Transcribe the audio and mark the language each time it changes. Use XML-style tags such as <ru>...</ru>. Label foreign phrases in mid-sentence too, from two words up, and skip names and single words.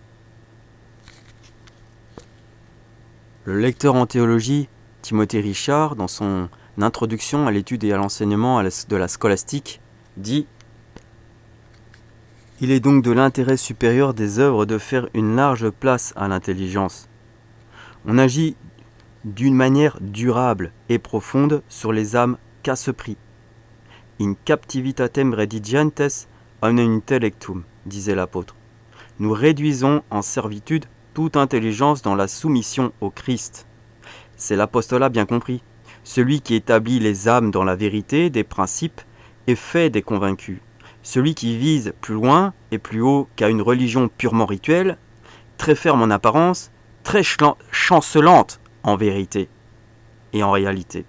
<fr>Le lecteur en théologie, Timothée Richard, dans son introduction à l'étude et à l'enseignement de la scolastique, dit « Il est donc de l'intérêt supérieur des œuvres de faire une large place à l'intelligence. On agit d'une manière durable et profonde sur les âmes qu'à ce prix.</fr> <la>In captivitatem redigientes omnem intellectum,</la> <fr>disait l'apôtre. Nous réduisons en servitude toute intelligence dans la soumission au Christ. C'est l'apostolat bien compris, celui qui établit les âmes dans la vérité des principes et fait des convaincus, celui qui vise plus loin et plus haut qu'à une religion purement rituelle, très ferme en apparence, très chancelante en vérité et en réalité.</fr>